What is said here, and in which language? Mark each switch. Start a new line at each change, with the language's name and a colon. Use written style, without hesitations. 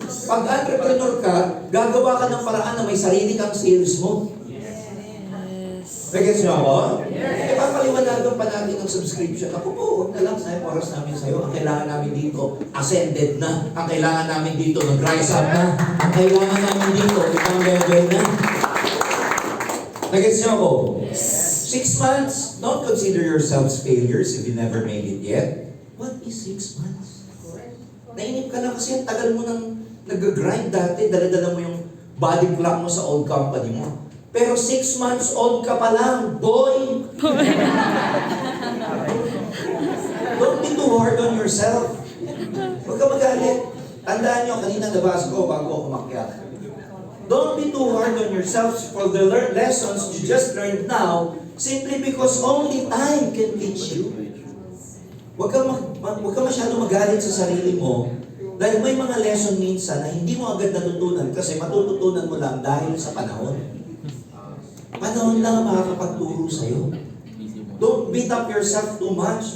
Filipino: Pag entrepreneur ka, gagawa ka ng paraan na may sarili kang sales mo. Nagets niyo ako? Yes. Papaliwanagan pa natin ng subscription. Ako po, huwag na lang, sayang oras namin sa'yo. Ang kailangan namin dito, ascended na. Ang kailangan namin dito, nag-rise up na. Ang kailangan namin dito, ibang level na. Nagets niyo ako? Yes.
English: 6 months, don't consider yourselves failures if you never made it yet. What is 6 months?
Filipino: Nainip ka na kasi ang tagal mo nang nag-grind dati, dala-dala mo yung body clock mo sa old company mo. Pero 6 months old ka pa lang, boy!
English: Don't be too hard on yourself.
Filipino: Huwag ka magalit. Tandaan nyo, kanina nabasa ko bago ako umakyat.
English: Don't be too hard on yourself for the lessons you just learned now simply because only time can teach you.
Filipino: Huwag ka masyado magalit sa sarili mo dahil may mga lesson minsan na hindi mo agad natutunan kasi matututunan mo lang dahil sa panahon. Panahon lang ang makakapagturo sa'yo.
English: Don't beat up yourself too much.